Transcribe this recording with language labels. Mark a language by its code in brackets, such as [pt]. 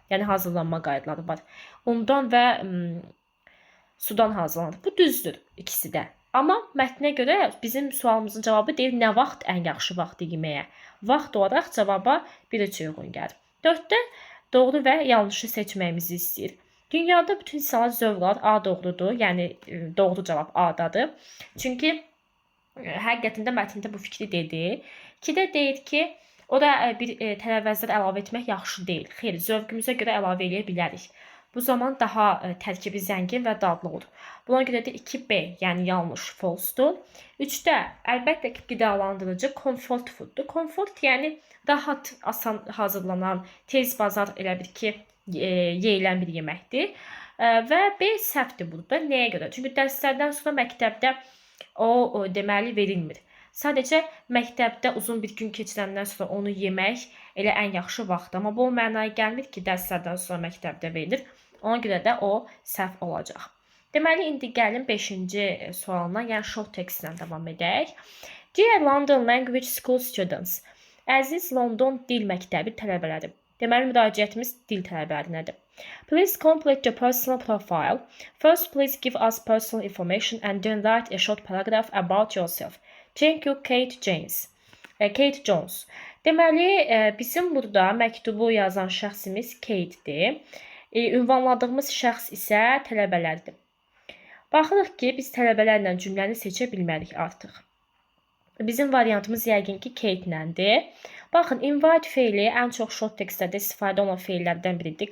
[az] Yəni, hazırlanma qaydaları var. Undan və sudan hazırlanır. Bu düzdür ikisi də. Amma mətnə görə bizim sualımızın cavabı deyir, nə vaxt ən yaxşı vaxtı yeməyə? Vaxt olaraq cavaba 1-3 uyğun gəlir. 4-də doğru və yanlışı seçməyimizi istəyir. Dünyada bütün insanlar zövq alır, A doğrudur. Yəni, doğru cavab A-dadır. Çünki həqiqətində mətndə bu fikri dedi. 2-də deyir ki, ora bir tərəvəzlər əlavə etmək yaxşı deyil. Xeyr, zövqümüzə görə əlavə edə bilərik. Bu zaman daha tərkibi zəngin və dadlı olur. Buna görə də 2B, yəni yanlış, false-dur. 3-də əlbəttə ki, qidalandırıcı comfort food-dur. Comfort yəni rahat, asan hazırlanan, tez bazar elə bir ki, yeyilən bir yeməkdir. Və B səhvdir burada. Nəyə görə? Çünki dərslərdən sonra məktəbdə o deməli verilmir. Sadəcə məktəbdə uzun bir gün keçirəndən sonra onu yemək elə ən yaxşı vaxtdır. Amma bu o mənaya gəlmir ki, dərslərdən sonra məktəbdə verilir. Ona görə də o səhv olacaq. Deməli, indi gəlin 5-ci sualına, yəni short text-lə davam edək. [en] Dear London Language School students, [az] əziz London dil məktəbi tələbələri. Deməli, müraciətimiz dil tələbələrinədir. [en] Please complete your personal profile. First, please give us personal information and then write a short paragraph about yourself. Thank you, Kate Jones. [az] Deməli, bizim burada məktubu yazan şəxsimiz Kate-dir. Ünvanladığımız şəxs isə tələbələrdir. Baxırıq ki, biz tələbələrlə cümləni seçə bilmərik artıq. Bizim variantımız yəqin ki, Kate-ləndir. Baxın, invite feili ən çox short textlərdə istifadə olunan feillərdən biridir.